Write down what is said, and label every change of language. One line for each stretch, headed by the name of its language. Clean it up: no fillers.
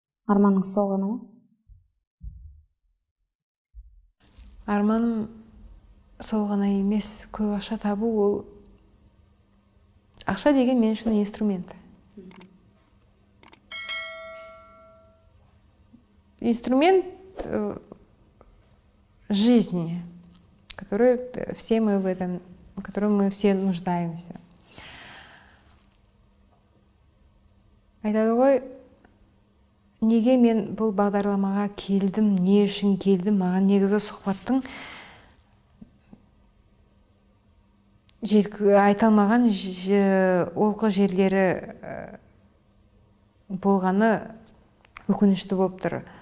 Kazakh: Арманыңыз сол ғана ма? Арманым сол ғана емес, көп ақша табу, ол ақша деген мен үшін инструмент.
Russian: Инструмент жизни, который все мы в этом, в котором мы все нуждаемся.
Kazakh: Айтады ғой, неге мен бұл бағдарламаға келдім, не үшін келдім, маған негізі сұхбаттың айталмаған олқы жерлері болғаны өкінішті болып тұр.